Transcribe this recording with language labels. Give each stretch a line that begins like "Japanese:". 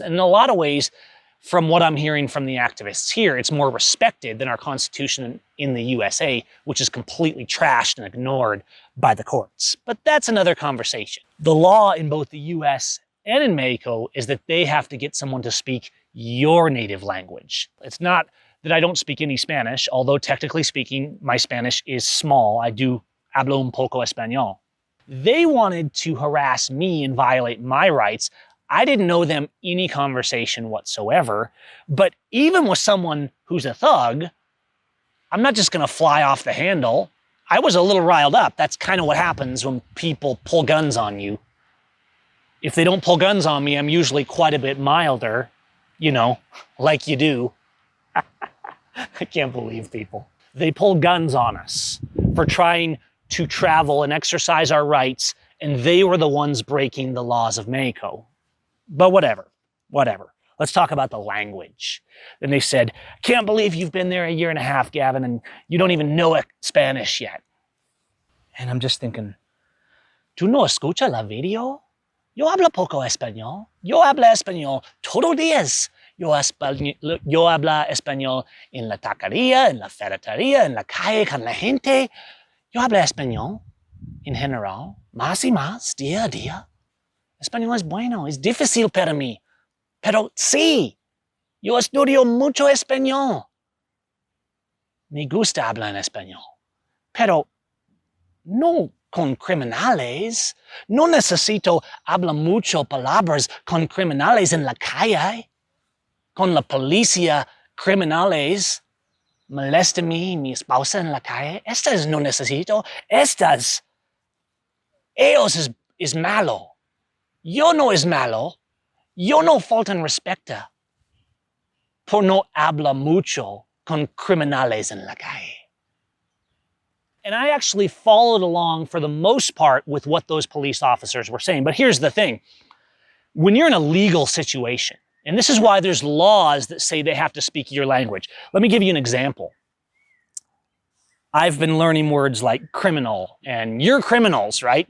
English: And in a lot of ways, from what I'm hearing from the activists here, it's more respected than our Constitution in the USA, which is completely trashed and ignored by the courts. But that's another conversation. The law in both the US and in Mexico is that they have to get someone to speak your native language. It's not that I don't speak any Spanish, although technically speaking, my Spanish is small. I do
Spanish: hablo un poco español.
English: They wanted to harass me and violate my rights. I didn't know them any conversation whatsoever, but even with someone who's a thug, I'm not just gonna fly off the handle. I was a little riled up. That's kind of what happens when people pull guns on you. If they don't pull guns on me, I'm usually quite a bit milder, you know, like you do. I can't believe people. They pull guns on us for trying to travel and exercise our rights, and they were the ones breaking the laws of Mexico. But whatever. Let's talk about the language. And they said, can't believe you've been there a year and a half, Gavin, and you don't even know Spanish yet. And I'm just thinking,
Spanish: ¿tú no escuchas la video? Yo hablo poco español. Yo hablo español todos los días. Yo hablo español en la taquería, en la ferretería, en la calle con la gente. Yo hablo español en general, más y más, día a día. Español es bueno, es difícil para mí. Pero sí, yo estudio mucho español. Me gusta hablar en español. Pero no con criminales. No necesito hablar mucho palabras con criminales en la calle. Con la policía criminales. Molesta mi esposa en la calle. Estas no necesito. Estas. Ellos es malo. Yo no es malo. Yo no faltan respeto por no hablar mucho con criminales en la calle.
English: And I actually followed along for the most part with what those police officers were saying. But here's the thing. When you're in a legal situation, and this is why there's laws that say they have to speak your language. Let me give you an example. I've been learning words like criminal and you're criminals, right?